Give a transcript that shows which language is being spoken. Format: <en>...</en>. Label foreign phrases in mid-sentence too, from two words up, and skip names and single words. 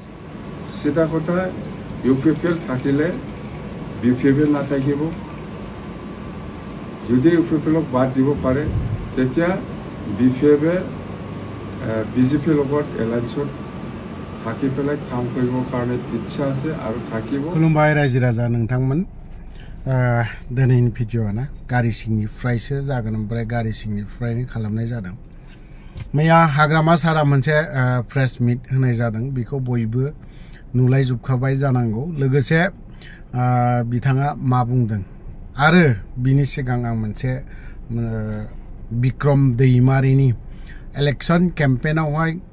<as>সেটা কথা ইউপিপিএল থাকিলে বিপিপিএল নাথাকিব যদি ইউপিপিএলক বাদ দিব পাৰে তেতিয়া বিপিএফে বিজেপিৰ লগত এলায়েন্সত থাকি পেলাই কাম কৰিবৰ কাৰণে ইচ্ছা আছে আৰু থাকিব</as> <brx>खुलुमबाय रायजो राजा नोंथांमोन दिनैनि भिडिअ'आ गारि सिंनिफ्रायसो जागोन ओमफ्राय गारि सिंनिफ्रायनो खालामनाय जादों मैया हाग्रामा सारा मोनसे</brx> <en>प्रेस मिट</en> <brx>होनाय जादों बेखौ बयबो नुलायजोबखाबाय जानांगौ लोगोसे बिथाङा मा बुंदों आरो बिनि सिगां आं मोनसे बिक्रम दैमारिनि</brx> <en>इलेक्शन केम्पेइनावहाय</en>